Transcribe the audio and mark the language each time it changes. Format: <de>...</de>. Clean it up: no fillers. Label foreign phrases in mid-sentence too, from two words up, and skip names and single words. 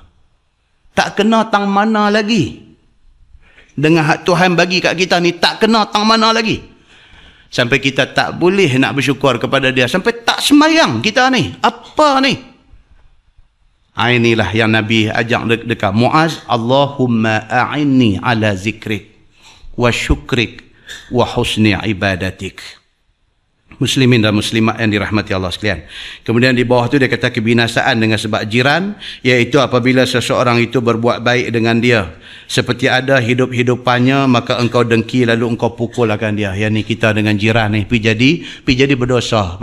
<ms>Tak kena tang mana lagi? Dengan hak Tuhan bagi kat kita ni, tak kena tang mana lagi? Sampai kita tak boleh nak bersyukur kepada dia. Sampai tak semayang kita ni. Apa ni? Inilah yang Nabi ajak dekat Muaz.</ms> <ar>اللهم أعني على ذكرك وشكرك وحسن عبادتك.</ar> <ms>Muslimin dan muslimat yang dirahmati Allah sekalian. Kemudian di bawah tu dia kata kebinasaan dengan sebab jiran, iaitu apabila seseorang itu berbuat baik dengan dia, seperti ada hidup-hidupannya, maka engkau dengki lalu engkau pukul akan dia. Yang ni kita dengan jiran ni pi jadi berdosa.</ms>